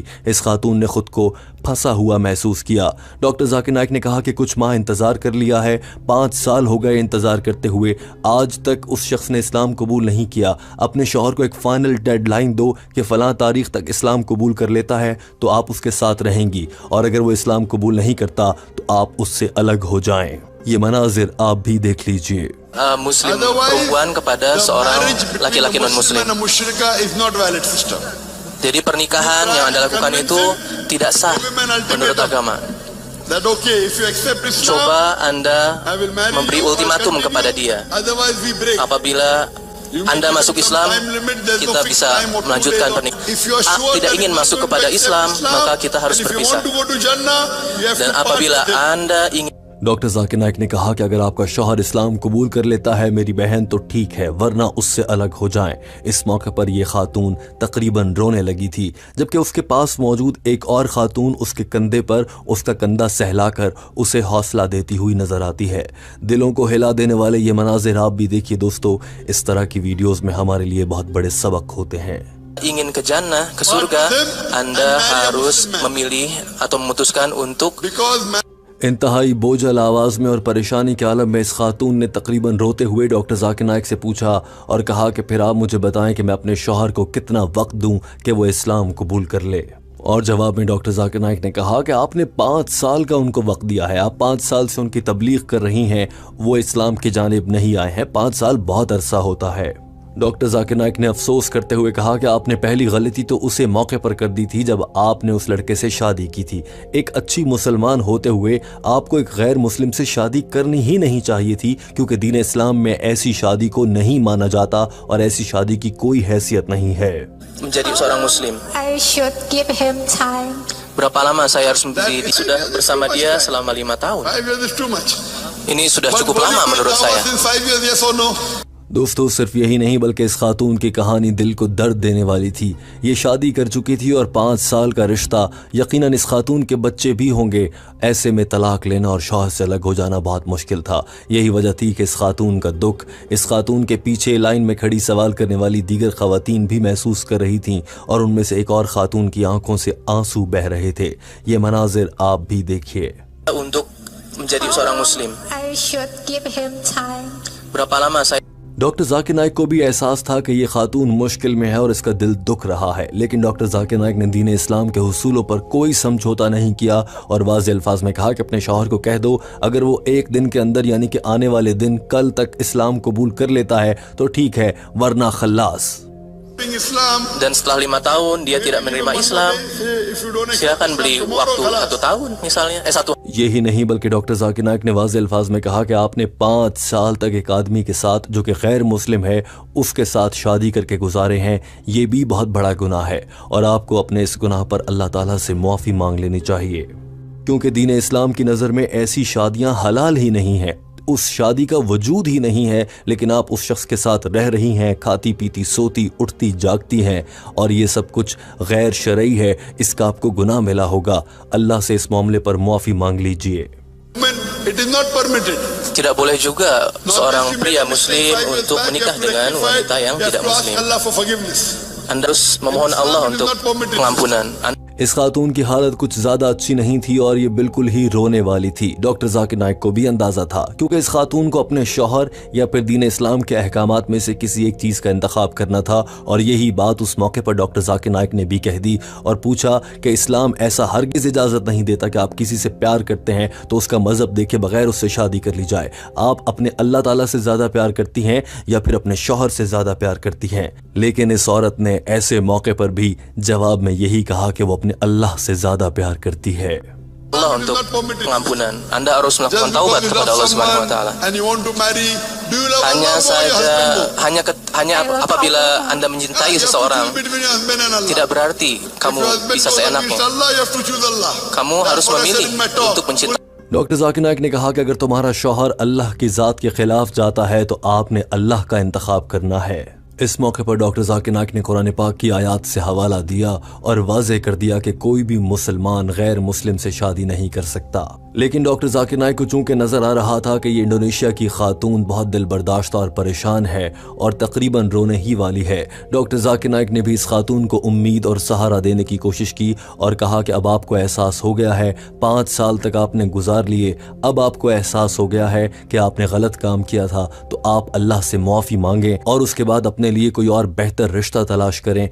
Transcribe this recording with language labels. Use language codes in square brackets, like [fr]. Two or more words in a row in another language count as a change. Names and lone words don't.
[ur] اس خاتون نے خود کو پھنسا ہوا محسوس کیا۔ ڈاکٹر ذاکر نائیک نے کہا کہ کچھ ماہ انتظار کر لیا ہے، 5 سال ہو گئے انتظار کرتے ہوئے، آج تک اس شخص نے اسلام قبول نہیں کیا. اپنے شوہر کو ایک [en] final deadline [ur] دو کہ فلاں تاریخ تک اسلام قبول کر لیتا ہے تو آپ اس کے ساتھ رہیں گی، اور اگر وہ اسلام قبول نہیں کرتا تو آپ اس سے الگ ہو جائیں. یہ مناظر آپ بھی دیکھ لیجیے. [id] Muslim perempuan kepada seorang laki-laki non-muslim. Jadi pernikahan yang Anda lakukan itu tidak sah menurut agama. Coba Anda memberi ultimatum kepada dia. Apabila Anda masuk Islam, kita bisa melanjutkan pernikahan. Tidak ingin masuk kepada Islam, maka kita harus berpisah. Dan apabila Anda ingin [ur] ڈاکٹر ذاکر نائیک نے کہا کہ اگر آپ کا شوہر اسلام قبول کر لیتا ہے میری بہن تو ٹھیک ہے، ورنہ اس سے الگ ہو جائیں. اس موقع پر یہ خاتون تقریباً رونے لگی تھی، جبکہ اس کے پاس موجود ایک اور خاتون اس کے کندھے پر اس کا کندھا سہلا کر اسے حوصلہ دیتی ہوئی نظر آتی ہے. دلوں کو ہلا دینے والے یہ مناظر آپ بھی دیکھیے دوستوں. اس طرح کی ویڈیوز میں ہمارے لیے بہت بڑے سبق ہوتے ہیں. [id] ingin ke jannah, ke surga, Anda harus memilih atau memutuskan untuk [ur] انتہائی بوجھل آواز میں اور پریشانی کے عالم میں اس خاتون نے تقریباً روتے ہوئے ڈاکٹر ذاکر نائیک سے پوچھا اور کہا کہ پھر آپ مجھے بتائیں کہ میں اپنے شوہر کو کتنا وقت دوں کہ وہ اسلام قبول کر لے. اور جواب میں ڈاکٹر ذاکر نائیک نے کہا کہ آپ نے 5 سال کا ان کو وقت دیا ہے، آپ 5 سال سے ان کی تبلیغ کر رہی ہیں، وہ اسلام کی جانب نہیں آئے ہیں. 5 سال بہت عرصہ ہوتا ہے. ڈاکٹر ذاکر نائیک نے افسوس کرتے ہوئے کہا کہ آپ نے پہلی غلطی تو اسے موقع پر کر دی تھی جب آپ نے اس لڑکے سے شادی کی تھی. ایک اچھی مسلمان ہوتے ہوئے آپ کو ایک غیر مسلم سے شادی کرنی ہی نہیں چاہیے تھی، کیونکہ دین اسلام میں ایسی شادی کو نہیں مانا جاتا اور ایسی شادی کی کوئی حیثیت نہیں ہے. [id] menjadi seorang muslim. [en] I should give him time. [id] Berapa lama saya harus berdiri? Sudah bersama dia selama 5 tahun. [en] 5 years is too much. [id] Ini sudah cukup lama menurut saya. [en] In 5 years, yes or no? [ur] دوستوں صرف یہی نہیں بلکہ اس خاتون کی کہانی دل کو درد دینے والی تھی. یہ شادی کر چکی تھی اور 5 سال کا رشتہ، یقیناً اس خاتون کے بچے بھی ہوں گے. ایسے میں طلاق لینا اور شوہر سے الگ ہو جانا بہت مشکل تھا. یہی وجہ تھی کہ اس خاتون کا دکھ اس خاتون کے پیچھے لائن میں کھڑی سوال کرنے والی دیگر خواتین بھی محسوس کر رہی تھیں اور ان میں سے ایک اور خاتون کی آنکھوں سے آنسو بہہ رہے تھے. یہ مناظر آپ بھی دیکھیے. [id] Untuk menjadi seorang muslim. [en] I should give him time. [id] Berapa lama saya [ur] ڈاکٹر ذاکر نائیک کو بھی احساس تھا کہ یہ خاتون مشکل میں ہے اور اس کا دل دکھ رہا ہے، لیکن ڈاکٹر ذاکر نائیک نے دین اسلام کے اصولوں پر کوئی سمجھوتہ نہیں کیا اور واضح الفاظ میں کہا کہ اپنے شوہر کو کہہ دو اگر وہ ایک دن کے اندر یعنی کہ آنے والے دن کل تک اسلام قبول کر لیتا ہے تو ٹھیک ہے، ورنہ خلاص. [id] dan setelah 5 tahun dia tidak menerima Islam, silakan beri waktu 1 tahun misalnya, 1 [ur] یہی نہیں بلکہ ڈاکٹر ذاکر نائیک نے واضح الفاظ میں کہا کہ آپ نے 5 سال تک ایک آدمی کے ساتھ جو کہ غیر مسلم ہے اس کے ساتھ شادی کر کے گزارے ہیں. یہ بھی بہت بڑا گناہ ہے اور آپ کو اپنے اس گناہ پر اللہ تعالیٰ سے معافی مانگ لینی چاہیے، کیونکہ دین اسلام کی نظر میں ایسی شادیاں حلال ہی نہیں ہے، اس شادی کا وجود ہی نہیں ہے، لیکن آپ اس شخص کے ساتھ رہ رہی ہیں، کھاتی پیتی سوتی اٹھتی جاگتی ہیں اور یہ سب کچھ غیر شرعی ہے. اس کا آپ کو گناہ ملا ہوگا۔ اللہ سے اس معاملے پر معافی مانگ لیجیے. [en] It is not permitted. [id] Tidak boleh juga seorang pria muslim untuk menikah dengan wanita yang tidak muslim. [en] Allah for forgiveness. [id] Anda harus memohon Allah untuk pengampunan. [ur] اس خاتون کی حالت کچھ زیادہ اچھی نہیں تھی اور یہ بالکل ہی رونے والی تھی. ڈاکٹر ذاکر نائیک کو بھی اندازہ تھا، کیونکہ اس خاتون کو اپنے شوہر یا پھر دین اسلام کے احکامات میں سے کسی ایک چیز کا انتخاب کرنا تھا اور یہی بات اس موقع پر ڈاکٹر ذاکر نائیک نے بھی کہہ دی اور پوچھا کہ اسلام ایسا ہرگز اجازت نہیں دیتا کہ آپ کسی سے پیار کرتے ہیں تو اس کا مذہب دیکھے بغیر اس سے شادی کر لی جائے. آپ اپنے اللہ تعالیٰ سے زیادہ پیار کرتی ہیں یا پھر اپنے شوہر سے زیادہ پیار کرتی ہیں. لیکن اس عورت نے ایسے موقع پر بھی جواب میں یہی کہا کہ وہ اپنے اللہ سے زیادہ پیار کرتی ہے. [id] Allah untuk pengampunan. Anda harus melakukan taubat kepada Allah [ar] سبحانه وتعالى. [id] Hanya saja hanya apabila Anda mencintai seseorang tidak berarti kamu bisa seenaknya. Kamu harus memilih untuk mencintai. [ur] ڈاکٹر ذاکر نائیک نے کہا کہ اگر تمہارا شوہر اللہ کی ذات کے خلاف جاتا ہے تو آپ نے اللہ کا انتخاب کرنا ہے. اس موقع پر ڈاکٹر ذاکر نائیک نے قرآن پاک کی آیت سے حوالہ دیا اور واضح کر دیا کہ کوئی بھی مسلمان غیر مسلم سے شادی نہیں کر سکتا. لیکن ڈاکٹر ذاکر نائیک کو چونکہ نظر آ رہا تھا کہ یہ انڈونیشیا کی خاتون بہت دل برداشتہ اور پریشان ہے اور تقریباً رونے ہی والی ہے، ڈاکٹر ذاکر نائیک نے بھی اس خاتون کو امید اور سہارا دینے کی کوشش کی اور کہا کہ اب آپ کو احساس ہو گیا ہے، 5 سال تک آپ نے گزار لیے، اب آپ کو احساس ہو گیا ہے کہ آپ نے غلط کام کیا تھا، تو آپ اللہ سے معافی مانگیں اور اس کے بعد اپنے لیے کوئی اور بہتر رشتہ تلاش کریں.